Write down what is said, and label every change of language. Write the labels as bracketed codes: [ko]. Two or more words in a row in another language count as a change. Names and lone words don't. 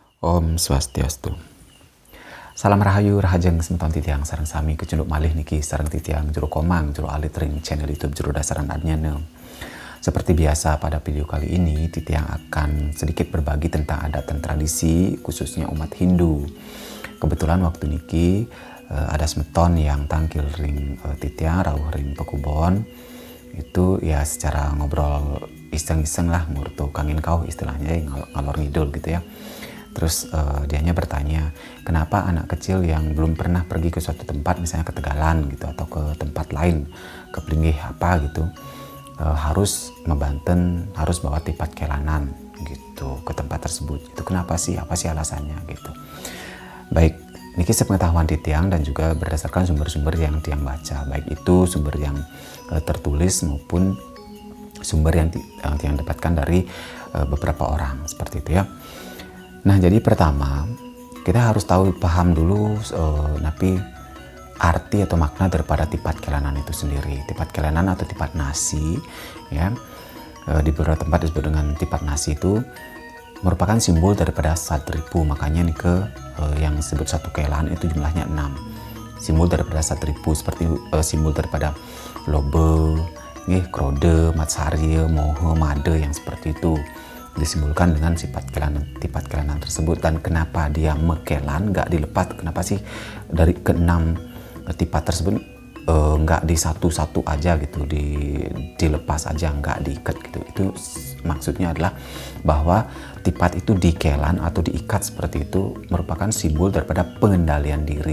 [sa] Om Swastiastu. [ban] Salam rahayu rahajeng semeton titiang sareng sami kecunduk malih niki sareng titiang juru komang juru alit ring channel YouTube juru dasaran adnyana. [id] Seperti biasa pada video kali ini titiang akan sedikit berbagi tentang adat dan tradisi khususnya umat Hindu. Kebetulan waktu niki ada semeton yang [ban] tangkil ring titiang rawuh ring pekubon. [id] Itu ya secara ngobrol iseng-iseng lah ngurtu kangin kau istilahnya [jv] ngalor ngidul [id] gitu ya. Terus dianya bertanya, kenapa anak kecil yang belum pernah pergi ke suatu tempat, misalnya ke Tegalan gitu atau ke tempat lain, ke Plinggih apa gitu, harus membanten, harus bawa tipat kelanan gitu ke tempat tersebut. Itu kenapa sih? Apa sih alasannya gitu? Baik, niki sepengetahuan titiang dan juga berdasarkan sumber-sumber yang tiang baca, baik itu sumber yang tertulis maupun sumber yang tiang dapatkan dari beberapa orang seperti itu ya. Nah, jadi pertama kita harus paham dulu napi arti atau makna daripada tipat kelanan itu sendiri. Tipat kelanan atau tipat nasi ya, di beberapa tempat disebut dengan tipat nasi itu merupakan simbol daripada satripu. Makanya nih yang disebut satu kelan itu jumlahnya 6. Simbol daripada satripu seperti simbol daripada lobe, krode, matsarya, moho, made yang seperti itu disimbolkan dengan tipat kelanan tersebut. Dan kenapa dia mekelan nggak dilepas, kenapa sih dari keenam tipat tersebut nggak di satu-satu aja gitu, dilepas aja, nggak diikat gitu. Itu maksudnya adalah bahwa tipat itu dikelan atau diikat seperti itu merupakan simbol daripada pengendalian diri.